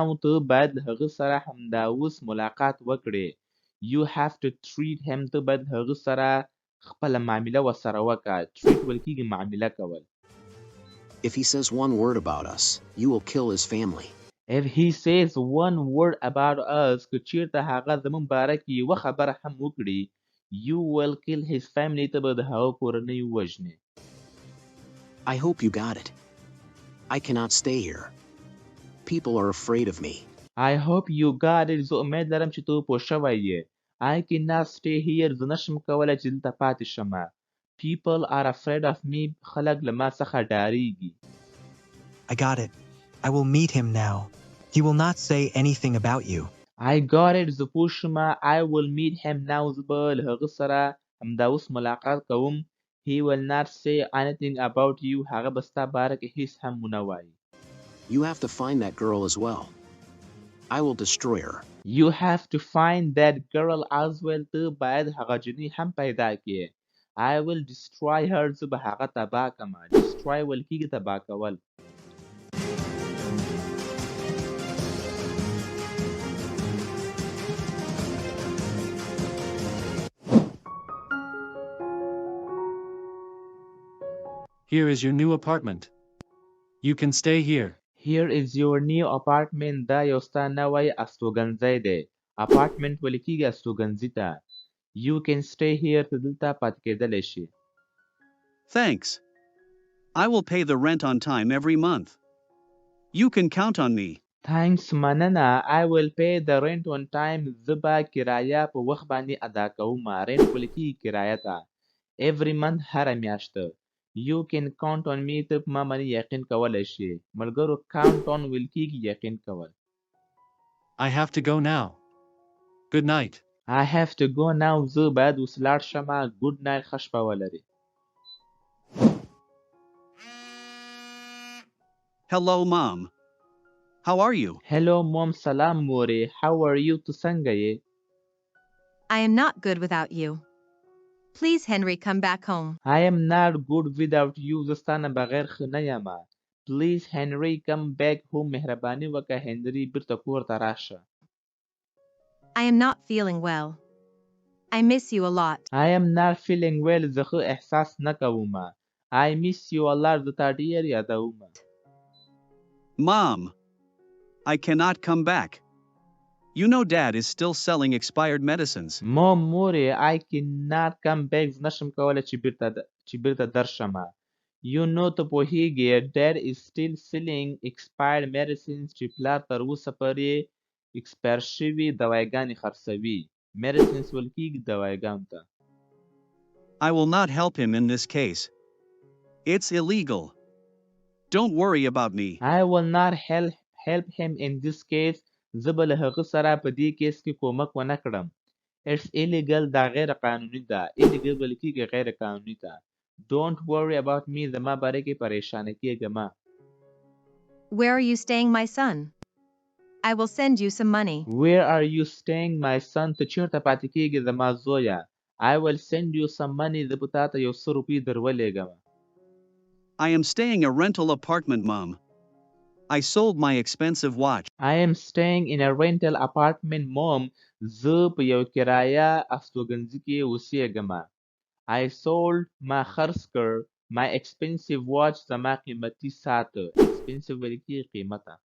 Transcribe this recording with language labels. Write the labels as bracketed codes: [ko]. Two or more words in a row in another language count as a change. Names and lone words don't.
[ps] ته باید له هغه سره همدا اوس ملاقات وکړې. [en] You have to treat him. [ps] ته باید هغه سره خپله معامله ورسره وکړه. treat ویل کېږي معامله کول. [en] If he says one word about us, you will kill his family. If he says one word about us, [ps] که چیرته هغه زموږ باره کې یوه خبره هم وکړي, [en] you will kill his family. [ps] ته به د هغه کورنۍ ووژنې. [en] I hope you got it. I cannot stay here. People are afraid of me. I hope you got it. [ps] زه امید لرم چې ته پوه شوی یې. [en] I cannot stay here. [ps] زه نشم کولی چې دلته پاتې شمه. [en] People are afraid of me. [ps] خلک له ما څخه ډاریږي. [en] I got it. I will meet him now. He will not say anything about you. I got it [ps] زه پوه شومه [en] I will meet him now [ps] زه به له هغه سره همدا اوس ملاقات کوم [en] He will not say anything about you [ps] هغه به ستا باره کې هیڅ هم ونه وایي [en] You have to find that girl as well. I will destroy her. You have to find that girl as well [ps] ته باید هغه جنۍ هم پیدا کړې [en] I will destroy her [ps] زه به هغه تباه کړم destroy ویل کېږي تباه کول [en] Here is your new apartment. You can stay here. Here is your new apartment [ps] دا یو ستا نوی استوګنځی دی apartment ویل کېږي استوګنځي ته [en] You can stay here [ps] ته دلته پاتې کېدلی شي [en] Thanks. I will pay the rent on time every month. You can count on me. [ps] Thanks مننه [en] I will pay the rent on time [ps] زه به کرایه په وخت باندې ادا کوم rent ویل کېږي کرایه ته [en] every month [ps] هره میاشت [en] You can count on me [ps] ته په ما باندې یقین کولی شي ملګرو [en] count on [ps] ویل کېږي یقین کول [en] I have to go now. Good night. I have to go now [ps] زه باید اوس لاړ شمه [en] good night [ps] ښه شپه ولري [en] Hello, Mom. How are you? Hello mom [ps] سلام مورې [en] how are you [ps] ته څنګه یې [en] I am not good without you. Please, Henry, come back home. I am not good without you [ps] زه ستا نه بغیر ښه نه یمه [en] Please Henry come back home [ps] مهرباني وکړه هنري بیرته کور ته راشه [en] I am not feeling well. I miss you a lot. I am not feeling well [ps] زه ښه احساس نه کومه [en] I miss you a lot [ps] زه تا ډېر یادومه [en] Mom. I cannot come back. You know Dad is still selling expired medicines. [ps] Mom مورې [en] I cannot come back [ps] زه نشم کولی چې بیرته درشمه [en] You know [ps] ته پوهیږې [en] Dad is still selling expired medicines [ps] چې پلار تر اوسه پورې expire شوي دوايګانې خرڅوي medicines ویل کېږي دوايګانو ته [en] I will not help him in this case. It's illegal. Don't worry about me. I will not help him in this case [ps] زه به له هغه سره په دې کیس کې کومک ونه کړم [en] It's illegal [ps] دا غیر قانوني ده illegal ویل کېږي غیر قانوني ده [en] Don't worry about me [ps] زما باره کې پریشانه کېږه مه [en] Where are you staying, my son? I will send you some money. Where are you staying my son [ps] ته چېرته پاتې کېږې زما زویه [en] I will send you some money [ps] زه به تا ته یو څه روپۍ در ولېږم [en] I am staying a rental apartment, Mom. I sold my expensive watch. I am staying in a rental apartment mom [ps] زه په یو کرایه استوګنځي کې اوسېږم [en] I sold [ps] ما خرڅ کړ [en] my expensive watch [ps] زما قیمتي ساعت expensive ویل کېږي قیمته